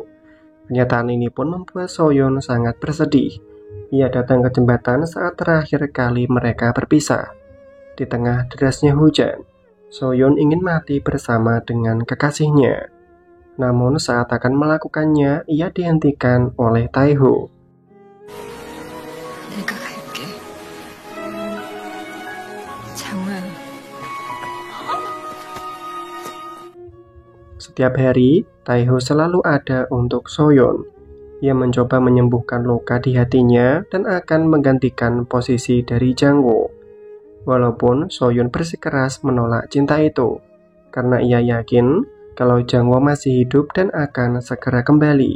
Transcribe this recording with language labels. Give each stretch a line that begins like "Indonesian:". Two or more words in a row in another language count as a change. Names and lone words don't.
Indonesian: Kenyataan ini pun membuat Soyeon sangat bersedih. Ia datang ke jembatan saat terakhir kali mereka berpisah. Di tengah derasnya hujan, Soyeon ingin mati bersama dengan kekasihnya. Namun saat akan melakukannya, ia dihentikan oleh Taeho.
Korean: 내가 갈게. 장우야.
Indonesian: Setiap hari, Taeho selalu ada untuk Soyeon. Ia mencoba menyembuhkan luka di hatinya dan akan menggantikan posisi dari Jangwoo. Walaupun Soyeon bersikeras menolak cinta itu, karena ia yakin kalau Jangwoo masih hidup dan akan segera kembali.